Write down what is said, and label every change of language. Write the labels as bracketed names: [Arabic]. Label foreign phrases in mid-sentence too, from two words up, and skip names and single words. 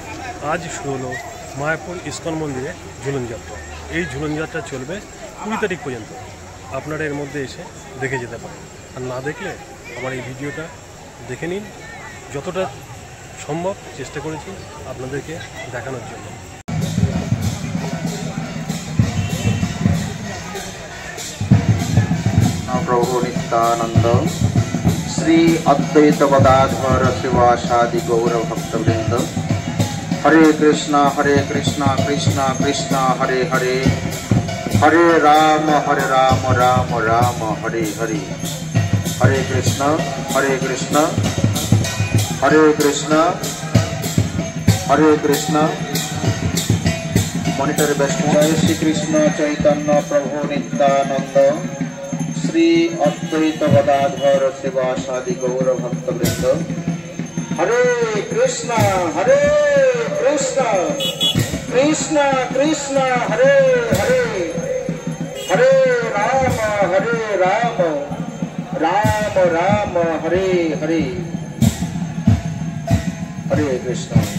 [Bangla] আজ শুরু হলো মায়াপুর ইস্কন মন্দিরে ঝুলনযাত্রা। এই ঝুলনযাত্রা চলবে 20 তারিখ পর্যন্ত। আপনারা এর মধ্যে এসে দেখে যেতে পারেন, আর না দেখলে আমার এই ভিডিওটা দেখে নিন। যতটা সম্ভব চেষ্টা করেছি আপনাদেরকে দেখানোর জন্য। [Sanskrit] प्रभु नित्यानंद श्री अद्वैत गदाधर शिवासादि गौर भक्तवृंद। हरे कृष्णा कृष्णा कृष्णा हरे हरे, हरे राम राम राम हरे हरे। हरे कृष्ण हरे कृष्ण हरे कृष्ण हरे कृष्ण। मॉनिटर वैष्णव। जय श्री कृष्ण चैतन्य प्रभु नित्यानंद श्री अद्वैत गदाधर शिवासादि गौर भक्तवृंद। हरे कृष्ण कृष्ण कृष्ण हरे हरे, हरे राम राम राम हरे हरे। हरे कृष्ण।